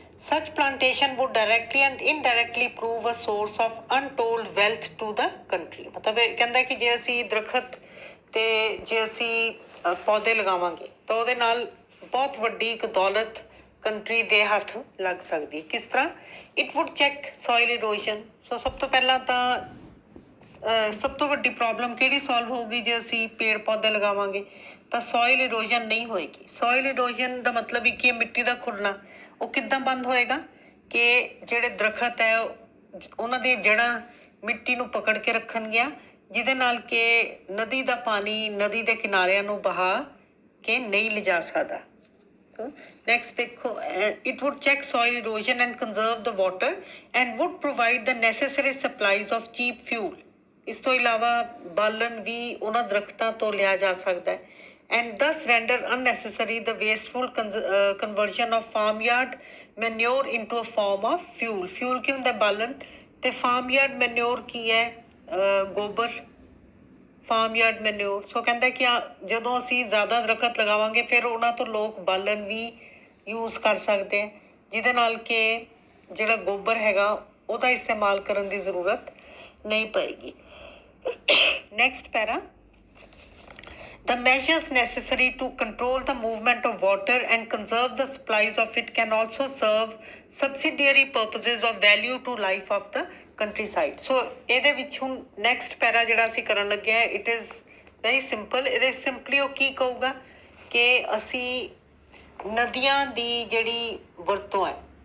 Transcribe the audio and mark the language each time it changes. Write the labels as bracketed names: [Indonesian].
[English] Such plantation would directly and indirectly prove a source of untold wealth to the country. [Punjabi] ਮਤਲਬ ਇਹ ਕਹਿੰਦਾ ਕਿ ਜੇ ਅਸੀਂ ਦਰਖਤ ਤੇ ਜੇ ਅਸੀਂ ਪੌਦੇ ਲਗਾਵਾਂਗੇ ਤਾਂ ਉਹਦੇ ਨਾਲ ਬਹੁਤ ਵੱਡੀ ਇੱਕ ਦੌਲਤ ਕੰਟਰੀ ਦੇ ਹੱਥ ਲੱਗ ਸਕਦੀ ਹੈ। ਕਿਸ ਤਰ੍ਹਾਂ? [English] It would check soil erosion. [Punjabi] ਸੋ ਸਭ ਤੋਂ ਪਹਿਲਾਂ ਤਾਂ ਸਭ ਤੋਂ ਵੱਡੀ ਪ੍ਰੋਬਲਮ ਕਿਹੜੀ ਸੋਲਵ ਹੋਊਗੀ ਜੇ ਅਸੀਂ ਪੇੜ ਪੌਦੇ ਲਗਾਵਾਂਗੇ, ਤਾਂ ਸੋਇਲ ਇਰੋਜਨ ਨਹੀਂ ਹੋਏਗੀ। ਸੋਇਲ ਇਰੋਜਨ ਦਾ ਮਤਲਬ ਹੀ ਕੀ ਹੈ, ਮਿੱਟੀ ਦਾ ਖੁਰਨਾ। ਉਹ ਕਿੱਦਾਂ ਬੰਦ ਹੋਏਗਾ ਕਿ ਜਿਹੜੇ ਦਰਖਤ ਹੈ ਉਹਨਾਂ ਦੀਆਂ ਜੜ੍ਹਾਂ ਮਿੱਟੀ ਨੂੰ ਪਕੜ ਕੇ ਰੱਖਣਗੀਆਂ, ਜਿਹਦੇ ਨਾਲ ਕਿ ਨਦੀ ਦਾ ਪਾਣੀ ਨਦੀ ਦੇ ਕਿਨਾਰਿਆਂ ਨੂੰ ਬਹਾ ਕੇ ਨਹੀਂ ਲਿਜਾ ਸਕਦਾ। [English] Next ਦੇਖੋ, it would check soil erosion and conserve the water and would provide the necessary supplies of cheap fuel. [Punjabi] ਇਸ ਤੋਂ ਇਲਾਵਾ ਬਾਲਣ ਵੀ ਉਹਨਾਂ ਦਰਖਤਾਂ ਤੋਂ ਲਿਆ ਜਾ ਸਕਦਾ ਹੈ। [English] And thus render unnecessary the wasteful conversion of farmyard manure into a form of fuel. [Punjabi] Fuel ਕੀ ਹੁੰਦਾ? ਬਾਲਣ। ਤੇ farmyard manure ਕੀ ਹੈ? ਗੋਬਰ। farmyard manure. ਸੋ ਕਹਿੰਦਾ ਕਿ ਜਦੋਂ ਅਸੀਂ ਜ਼ਿਆਦਾ ਦਰਖਤ ਲਗਾਵਾਂਗੇ ਫਿਰ ਉਹਨਾਂ ਤੋਂ ਲੋਕ ਬਾਲਣ ਵੀ ਯੂਜ਼ ਕਰ ਸਕਦੇ ਆ, ਜਿਹਦੇ ਨਾਲ ਕਿ ਜਿਹੜਾ ਗੋਬਰ ਹੈਗਾ ਉਹਦਾ ਇਸਤੇਮਾਲ ਕਰਨ ਦੀ ਜ਼ਰੂਰਤ ਨਹੀਂ ਪਏਗੀ। [English] Next para. The measures necessary to control the movement of water and conserve the supplies of it can also serve subsidiary purposes of value to life of the countryside. [Punjabi] So ਇਹਦੇ ਵਿੱਚ ਹੁਣ next para ਜਿਹੜਾ ਅਸੀਂ ਕਰਨ ਲੱਗੇ ਹਾਂ, [English] it is very simple. [Punjabi] ਇਹਦੇ simply ਉਹ ਕੀ ਕਹੂਗਾ ਕਿ ਅਸੀਂ ਨਦੀਆਂ ਦੀ ਜਿਹੜੀ ਵਰਤੋਂ ਹੈ